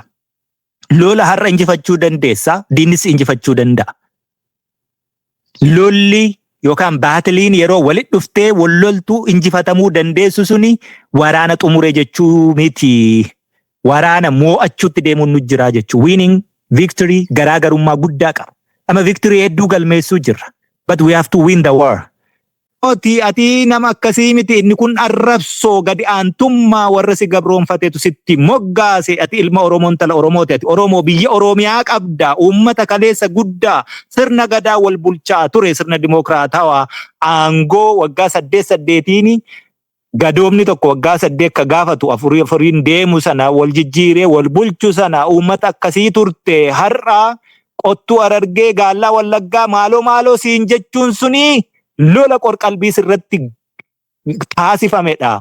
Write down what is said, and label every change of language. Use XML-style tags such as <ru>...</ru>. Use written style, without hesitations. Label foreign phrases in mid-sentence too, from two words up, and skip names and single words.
<om>Lola har'a injifachuu dandeessa, diinnis injifachuu danda'a. Lolli yookaan baatiliin yeroo walitti dhuftee walloltuu injifatamuu dandeessu suni waraana xumure jechuu miti. Waraana moo'achuutti deemuun nu jira jechuudha.</om> <en>Winning victory</en> <om>garaagarummaa guddaa qaba. Amma victory hedduu galmeessuu jirra.</om> <en>But we have to win the war.</en> <om>Ati nama akkasii miti inni kun arrabsoo gadi aantummaa warra si gabroonfateetu sitti moggaase. Ati ilma Oromoon tala Oromooti. Ati Oromoo biyya Oromiyaa qabda. Uummata kaleessa guddaa sirna gadaa wal bulchaa ture sirna dimokiraatawaa aangoo waggaa 8 gadoomni tokko waggaa 8 ka gaafatu afuriin deemu sana wal jijjiiree wal bulchu sana uummata akkasii turte har'a qottuu Harargee gaallaa Wallaggaa maaloo siin jechuun suni lola qorqalbii sirratti taasifamedha.</om>